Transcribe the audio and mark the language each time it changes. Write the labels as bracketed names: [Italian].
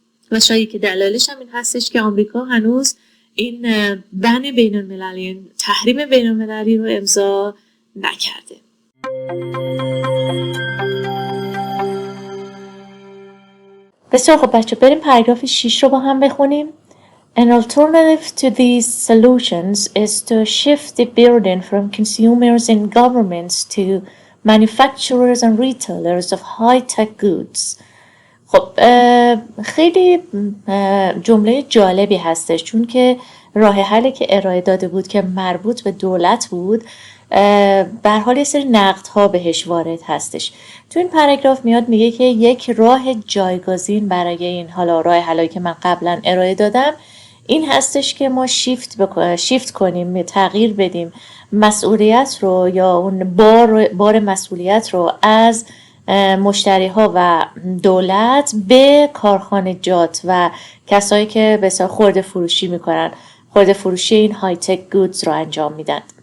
[Persian] و شاید که دلایلش هم این هستش که آمریکا هنوز این بن بین المللی، تحریم بین المللی رو امضا نکرده. بسیار خب بچه، بریم پاراگراف 6 رو با هم بخونیم. [English] An alternative to these solutions is to shift the burden from consumers and governments to manufacturers and retailers of high-tech goods. [Persian] خب خیلی جمله جالبی هستش، چون که راه حلی که ارائه داده بود که مربوط به دولت بود، به هر حال یه سری نقدها بهش وارد هستش. تو این پاراگراف میاد میگه که یک راه جایگزین برای این حالا راه حلی که من قبلا ارائه دادم این هستش که ما شیفت کنیم، تغییر بدیم مسئولیت رو یا اون بار مسئولیت رو از مشتری ها و دولت به کارخانجات و کسایی که بسیار خرده فروشی میکنن، خرده فروشی این های تک گودز رو انجام میدن.